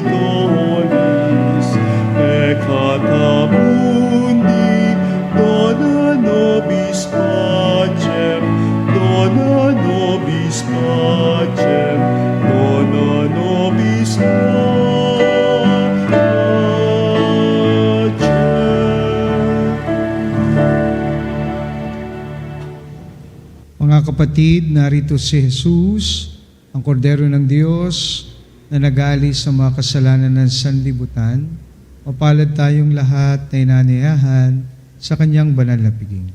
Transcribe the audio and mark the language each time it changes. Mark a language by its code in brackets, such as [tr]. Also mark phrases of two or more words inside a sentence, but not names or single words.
[la] tollis peccata mundi, dona nobis pacem, dona nobis pacem, dona nobis pacem. [tl] Mga kapatid, narito si Jesus, ang kordero ng Diyos na nag-aalis sa mga kasalanan ng sanlibutan. Mapalad tayong lahat na inaniyahan sa kanyang banal na piging.